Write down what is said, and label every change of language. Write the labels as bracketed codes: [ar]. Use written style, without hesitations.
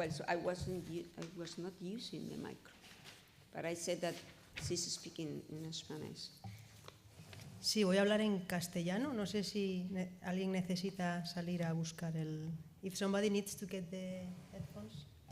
[en] Well, so I was not using the micro, but I said that she's speaking in Spanish. [es] Sí, voy a hablar en castellano. No sé si alguien necesita salir a buscar el... [en] If somebody needs to get the headphones.